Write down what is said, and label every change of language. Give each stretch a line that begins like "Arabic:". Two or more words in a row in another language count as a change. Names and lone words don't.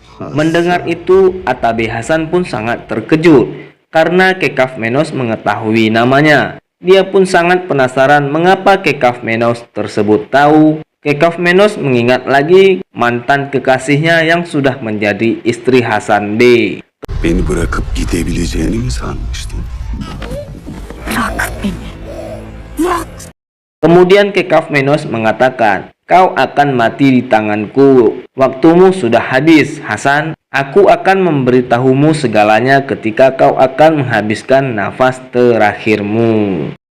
Indonesian: Mendengar itu, Atabe Hasan pun sangat terkejut karena Kekafmenos mengetahui namanya. Dia pun sangat penasaran mengapa Kekafmenos tersebut tahu. Kekafmenos mengingat lagi mantan kekasihnya yang sudah menjadi istri Hasan B.
Turkish: Beni bırakıp gidebileceğini mi sanmıştın?
Indonesian: Kemudian Kekafmenos mengatakan, Kau akan mati di tanganku. Waktumu sudah habis, Hasan. Aku akan memberitahumu segalanya ketika kau akan menghabiskan nafas terakhirmu.